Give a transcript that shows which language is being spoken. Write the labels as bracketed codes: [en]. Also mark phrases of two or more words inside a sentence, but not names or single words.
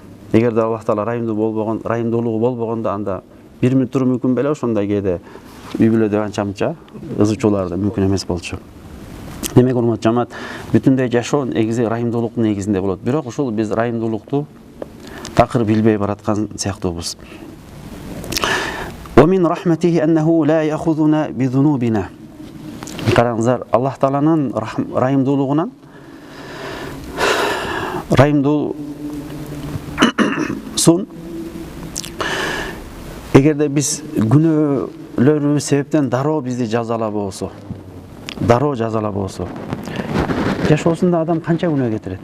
[ky] Эгерде Аллах Таала райымдуулугу болбогондо, анда бир мүнөт туруу мүмкүн беле, ошондой кээде үй бүлөдө анча-мынча ызычуулар да мүмкүн эмес болчу. Демек, урматтуу жамаат, бүтүндөй жашоо негизи райымдуулуктун негизинде болот. Бирок ушул биз райымдуулукту такыр билбей бараткан сыяктуубуз. [ar] ومن رحمته أنه لا يأخذنا بذنوبنا. [ky] Караңыздар, Аллах Тааланын райымдуулугунан, райымдуусун, эгерде биз күнөөлөрүбүз себептен дароо бизди жазалабосо, жашоосунда адам канча күнөө кетирет?